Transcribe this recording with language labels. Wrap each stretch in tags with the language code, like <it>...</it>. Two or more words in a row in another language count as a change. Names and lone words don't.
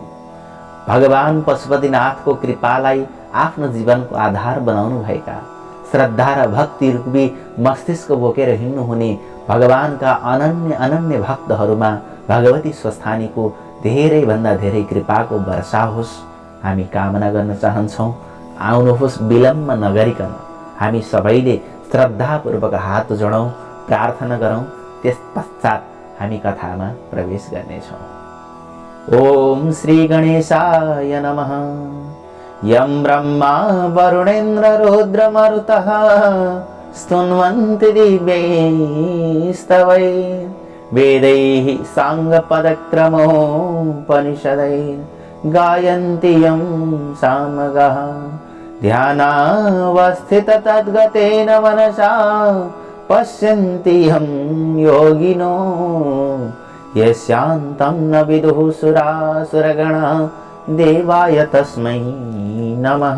<ne>भगवान पशुपतिनाथको कृपालाई आफ्नो जीवनको आधार बनाउनु भएका श्रद्धा र भक्ति रूपी मस्तिष्क बोकेर हिँड्नुहुने भगवानका अनन्य अनन्य भक्तहरूमा भगवती स्वस्थानीको धेरै भन्दा धेरै कृपाको वर्षा होस् हामी कामना गर्न चाहन्छौँ। आउनुहोस् विलम्ब नगरिकन हामी सबैले श्रद्धापूर्वक हात जोडौँ, प्रार्थना गरौँ। त्यस पश्चात हामी कथामा प्रवेश गर्नेछौँ।</ne> <sa>ओम श्री गणेशाय नमः। यं ब्रह्मा वरुणेन्द्र रुद्रमरुतः स्तुन्वन्ति दिव्यैस्तवैः वेदैः साङ्गपदक्रमोपनिषदैः गायन्ति यं सामगाः ध्यानावस्थित तद्गतेन मनसा पश्यन्ति यं योगिनो यस्यान्तं न विदुः सुरासुरगणा देवाय तस्मै नमः।</sa>